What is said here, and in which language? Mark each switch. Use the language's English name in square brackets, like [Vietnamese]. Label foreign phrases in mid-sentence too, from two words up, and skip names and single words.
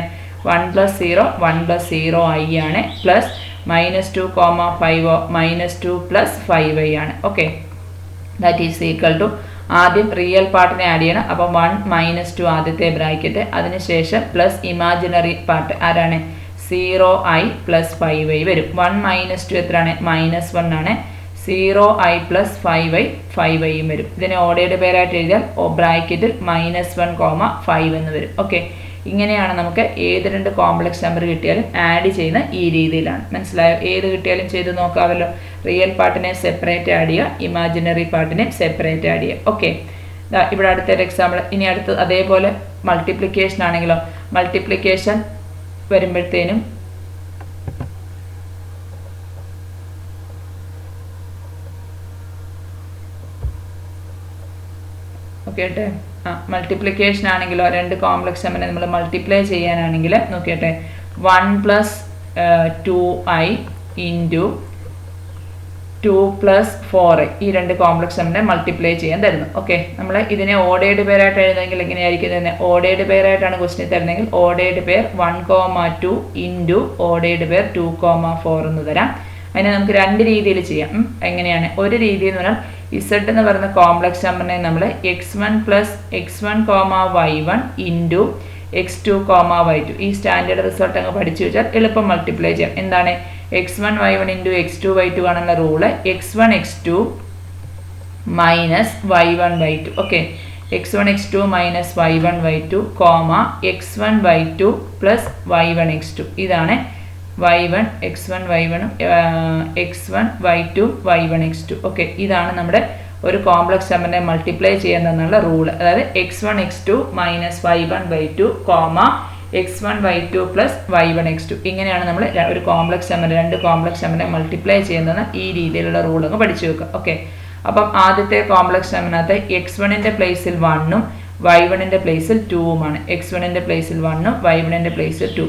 [Malayalam] 1 + 0 1 + 0i ആണ്, പ്ലസ് -2, 5 -2 + 5i ആണ്. ഓക്കെ, [English] that is equal to [Malayalam] ആദ്യം [English] real partine [Malayalam] ആഡ് ചെയ്യണം. അപ്പോൾ 1 -2 ആദ്യത്തെ ബ്രാക്കറ്റ്, അതിനുശേഷം പ്ലസ് [English] imaginary part [Malayalam] ആരാണ്? 0i + 5i വരും. 1 - 2 എത്രയാണ്? -1 ആണ്. 0i പ്ലസ് 5i 5iയും വരും. ഇതിനെ [English] ordered pairaayitt [Malayalam] എഴുതിയാൽ ബ്രാക്കറ്റിൽ -1, 5 എന്ന് വരും. ഓക്കെ, ഇങ്ങനെയാണ് നമുക്ക് ഏത് രണ്ട് [English] complex number [Malayalam] കിട്ടിയാലും ആഡ് ചെയ്യുന്ന ഈ രീതിയിലാണ്. മനസ്സിലായോ? ഏത് കിട്ടിയാലും ചെയ്ത് നോക്കാമല്ലോ. [English] real partine separate add [Malayalam] ചെയ്യുക, [English] imaginary partine separate add [Malayalam] ചെയ്യുക. ഓക്കെ, ഇവിടെ അടുത്തൊരു എക്സാമ്പിൾ. ഇനി അടുത്ത് അതേപോലെ മൾട്ടിപ്ലിക്കേഷൻ ആണെങ്കിലോ, മൾട്ടിപ്ലിക്കേഷൻ വരുമ്പോഴത്തേനും നോക്കിയട്ടെ. മൾട്ടിപ്ലിക്കേഷൻ ആണെങ്കിലോ രണ്ട് [English] complex numberine [Malayalam] നമ്മൾ മൾട്ടിപ്ലൈ ചെയ്യാനാണെങ്കിൽ നോക്കിയട്ടെ, 1 + 2i ഇൻറ്റു 2 + 4i ഈ രണ്ട് [English] complex numberine [Malayalam] മൾട്ടിപ്ലൈ ചെയ്യാൻ തരുന്നു. ഓക്കെ, നമ്മൾ ഇതിനെ [English] ordered pairaayitt [Malayalam] എഴുതുന്നെങ്കിൽ എങ്ങനെയായിരിക്കും തന്നെ? [English] ordered pairaayittaanu question [Malayalam] തരുന്നതെങ്കിൽ [English] ordered pair [Malayalam] 1, 2 ഇൻറ്റു [English] ordered pair [Malayalam] 2, 4 എന്ന് തരാം. അതിനെ നമുക്ക് രണ്ട് രീതിയിൽ ചെയ്യാം. എങ്ങനെയാണ്? ഒരു രീതി എന്ന് പറഞ്ഞാൽ ഇസഡ് എന്ന് പറയുന്ന [English] complex numberine [Malayalam] നമ്മൾ x1 + x1, y1 ഇൻറ്റു x2, y2 ഈ [English] standard result [Malayalam] അങ്ങ് പഠിച്ചു വെച്ചാൽ എളുപ്പം മൾട്ടിപ്ലൈ ചെയ്യാം. എന്താണ്? x1, y1 ഇൻറ്റു x2, y2 ആണുള്ള റൂള്. x1, x2 മൈനസ് y1, y2. ഓക്കെ, x1, x2 മൈനസ് y1, y2, x1, y2 പ്ലസ് y1, x2. ഇതാണ് y1 x1 y1 x1 y2 y1 x2. ഓക്കെ, ഇതാണ് നമ്മുടെ ഒരു [English] complex numberine [Malayalam] മൾട്ടിപ്ലൈ ചെയ്യുന്നതെന്നുള്ള റൂള്. അതായത് x1 x2 മൈനസ് y1 y2, x1 y2 പ്ലസ് y1 x2. ഇങ്ങനെയാണ് നമ്മൾ ഒരു [English] complex number [Malayalam] രണ്ട് [English] complex numberine [Malayalam] മൾട്ടിപ്ലൈ ചെയ്യുന്ന ഈ രീതിയിലുള്ള റൂൾ അങ്ങ് പഠിച്ചു വെക്കുക. ഓക്കെ, അപ്പം ആദ്യത്തെ [English] complex numberinakath [Malayalam] x1ൻ്റെ പ്ലേസിൽ 1ഉം y1ൻ്റെ പ്ലേസിൽ 2ഉമാണ്. x1ൻ്റെ പ്ലേസിൽ 1ഉം y1ൻ്റെ പ്ലേസിൽ 2.